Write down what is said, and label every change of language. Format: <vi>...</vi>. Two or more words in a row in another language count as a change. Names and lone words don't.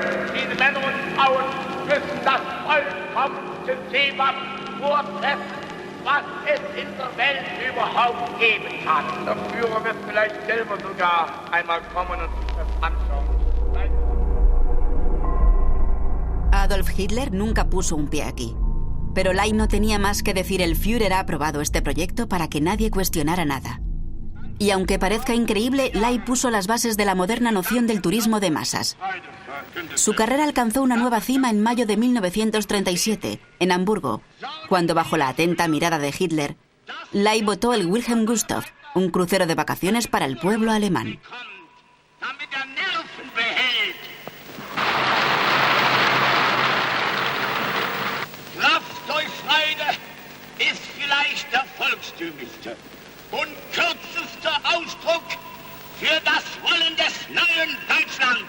<de>Diese Männer und Frauen müssen das vollkommenste Seebad vortreffen, was es in der Welt überhaupt geben kann. Der Führer wird vielleicht selber sogar einmal kommen und sich das anschauen.</de> <es>Adolf Hitler nunca puso un pie aquí. Pero Ley no tenía más que decir: el Führer ha aprobado este proyecto para que nadie cuestionara nada. Y aunque parezca increíble, Ley puso las bases de la moderna noción del turismo de masas. Su carrera alcanzó una nueva cima en mayo de 1937, en Hamburgo, cuando bajo la atenta mirada de Hitler, Ley votó el Wilhelm Gustloff, un crucero de vacaciones para el pueblo alemán.</es> <de>Kraft durch Freude ist vielleicht der volkstümlichste und kürzeste Ausdruck für das Wollen des neuen Deutschlands.</de>